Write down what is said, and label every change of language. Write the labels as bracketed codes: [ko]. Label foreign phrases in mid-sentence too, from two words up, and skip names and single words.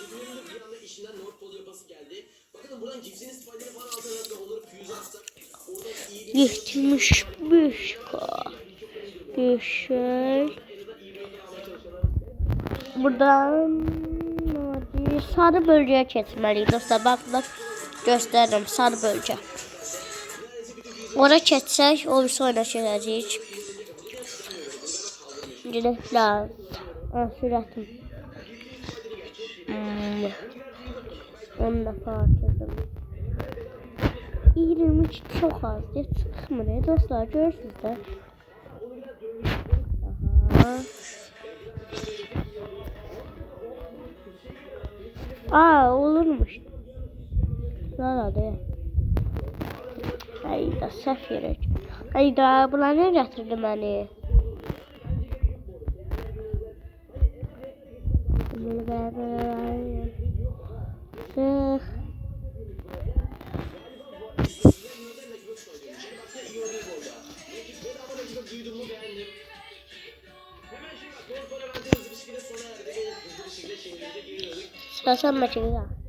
[tr] Yetmiş 5K. Güzel. [az] Buradan sarı bölgeye keçməliyik dostlar. Bak göstərirəm sarı bölgə. Ora keçsək, o bir oyuna keçəcəyik. Girəklər. Sürətim. 10 dəfə artırdım. 23 çox az. Çıxmır dostlar, görürsünüz də. Aha. Olurmuş. Nerede? Hayda, səhv yerə. Hayda, bunlar nə gətirdi məni? [tr] Bunu beraber. [az] Sıx. Sırasan maçına.